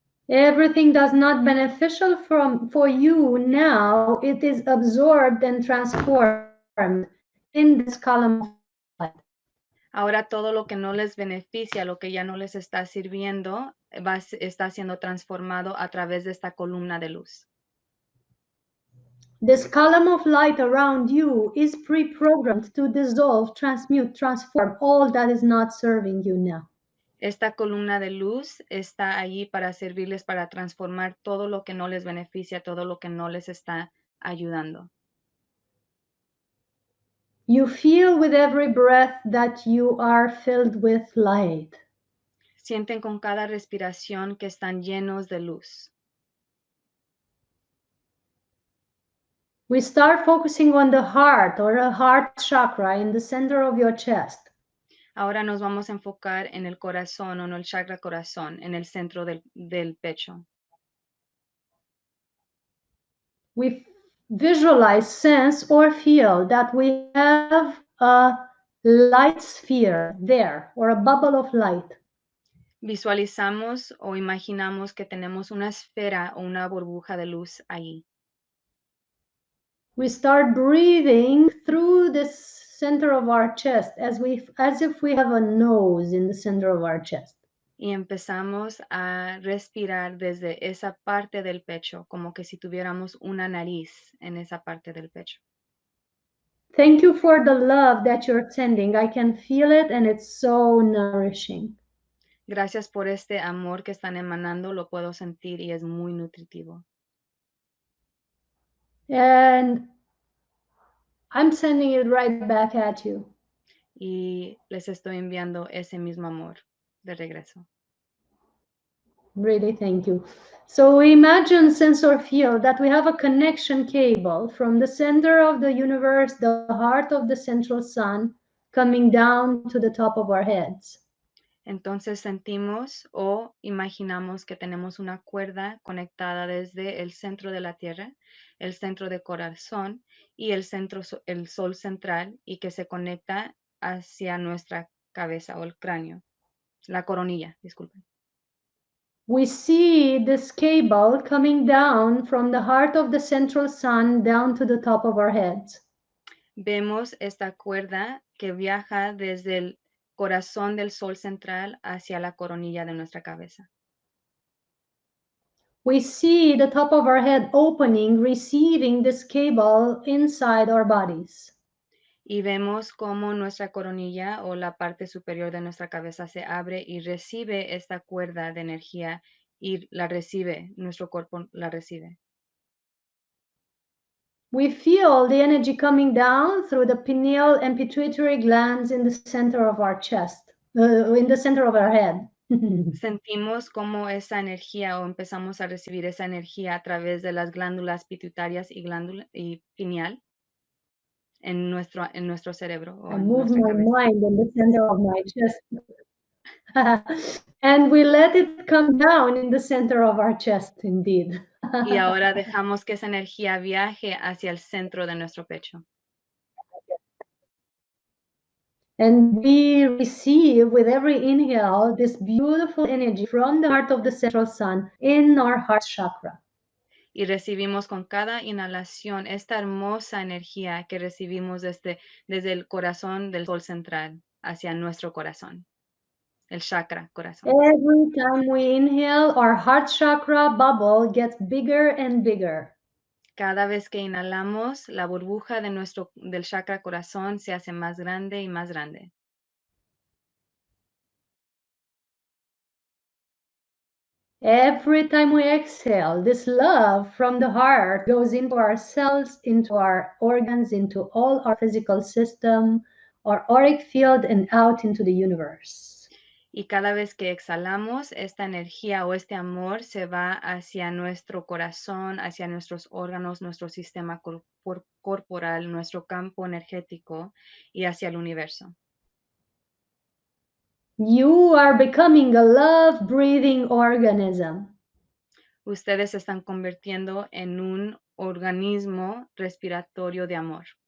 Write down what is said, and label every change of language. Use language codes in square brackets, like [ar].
[en] Everything that's not beneficial for you now, it is absorbed and transformed in this column of light. [es] Ahora todo lo que no les beneficia, lo que ya no les está sirviendo, está siendo transformado a través de esta columna de luz. [en] This column of light around you is pre-programmed to dissolve, transmute, transform all that is not serving you now. [es] Esta columna de luz está allí para servirles, para transformar todo lo que no les beneficia, todo lo que no les está ayudando. [en] You feel with every breath that you are filled with light. [es] Sienten con cada respiración que están llenos de luz. [en] We start focusing on the heart or a heart chakra in the center of your chest. [es] Ahora nos vamos a enfocar en el corazón o en el chakra corazón, en el centro del pecho. [en] We visualize, sense, or feel that we have a light sphere there or a bubble of light. [es] Visualizamos o imaginamos que tenemos una esfera o una burbuja de luz ahí. [en] We start breathing through the center of our chest as if we have a nose in the center of our chest. [es] Y empezamos a respirar desde esa parte del pecho, como que si tuviéramos una nariz en esa parte del pecho. [en] Thank you for the love that you're sending. I can feel it and it's so nourishing. [es] Gracias por este amor que están emanando, lo puedo sentir y es muy nutritivo. [en] And I'm sending it right back at you. [es] Y les estoy enviando ese mismo amor de regreso. [en] Really, thank you. So imagine, sense or feel that we have a connection cable from the center of the universe, the heart of the central sun, coming down to the top of our heads. [es] Entonces sentimos o imaginamos que tenemos una cuerda conectada desde el centro de la Tierra, el centro de corazón y el sol central, y que se conecta hacia nuestra cabeza o el cráneo, la coronilla, disculpen. [en] We see this cable coming down from the heart of the central sun down to the top of our heads. [es] Vemos esta cuerda que viaja desde el corazón del sol central hacia la coronilla de nuestra cabeza. [en] We see the top of our head opening, receiving this cable inside our bodies. [es] Y vemos cómo nuestra coronilla o la parte superior de nuestra cabeza se abre y recibe esta cuerda de energía y la recibe, nuestro cuerpo la recibe. [en] We feel the energy coming down through the pineal and pituitary glands in the center of our chest, in the center of our head. [es] Sentimos cómo esa energía o empezamos a recibir esa energía a través de las glándulas pituitarias y pineal en nuestro cerebro o [en] I [es] en [en] move [es] nuestra [en] my [es] cabeza. [en] mind in the center of my chest. And we let it come down in the center of our chest, indeed. [es] Y ahora dejamos que esa energía viaje hacia el centro de nuestro pecho. [en] And we receive with every inhale this beautiful energy from the heart of the central sun in our heart chakra. [es] Y recibimos con cada inhalación esta hermosa energía que recibimos desde el corazón del sol central hacia nuestro corazón, el chakra corazón. [en] Every time we inhale, our heart chakra bubble gets bigger and bigger. [es] Cada vez que inhalamos, la burbuja del chakra corazón se hace más grande y más grande. [en] Every time we exhale, this love from the heart goes into our cells, into our organs, into all our physical system, our auric field, and out into the universe. [es] Y cada vez que exhalamos, esta energía o este amor se va hacia nuestro corazón, hacia nuestros órganos, nuestro sistema corporal, nuestro campo energético y hacia el universo. [en] You are becoming a love-breathing organism. [es] Ustedes se están convirtiendo en un organismo respiratorio de amor.